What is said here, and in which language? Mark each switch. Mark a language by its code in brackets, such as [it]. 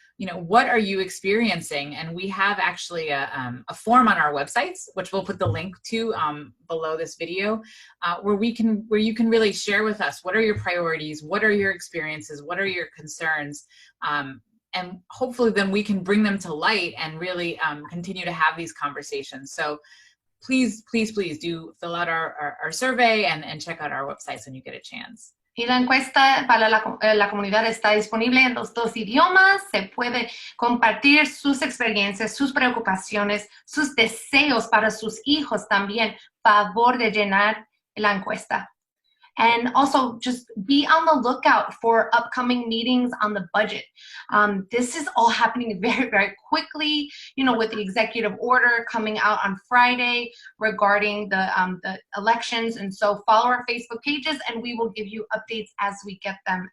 [en] You know, what are you experiencing? And we have actually a form on our websites, which we'll put the link to below this video, where you can really share with us, what are your priorities? What are your experiences? What are your concerns? And hopefully then we can bring them to light and really continue to have these conversations. So please, please, please do fill out our survey and check out our websites when you get a chance. [es] Y la encuesta para la comunidad está disponible en los dos idiomas. Se puede compartir sus experiencias, sus preocupaciones, sus deseos para sus hijos también. Favor de llenar la encuesta. [en] And also just be on the lookout for upcoming meetings on the budget. This is all happening very, very quickly, you know, with the executive order coming out on Friday regarding the elections. And so follow our Facebook pages and we will give you updates as we get them.